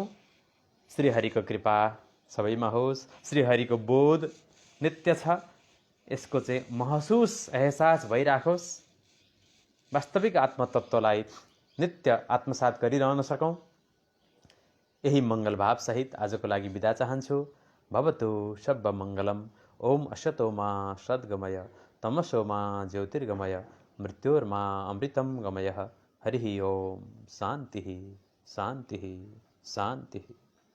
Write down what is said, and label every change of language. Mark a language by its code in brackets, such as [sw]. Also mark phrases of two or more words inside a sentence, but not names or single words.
[ne] श्रीहरिको कृपा सबैमा होस्। श्रीहरिको बोध नित्य छ, यसको चाहिँ एहसास भइराखोस्। वास्तविक आत्मतत्त्वलाई नित्य आत्मसात गरिरहन सकौँ। यही मङ्गल भाव सहित आजको लागि बिदा चाहन्छु। [pi] भवतु सब्ब मङ्गलम। [sa] ओम असतोमा सद्गमय तमसोमा ज्योतिर्गमय मृत्योर्मा अमृतं गमय। हरि ओम। शान्ति शान्ति शान्ति।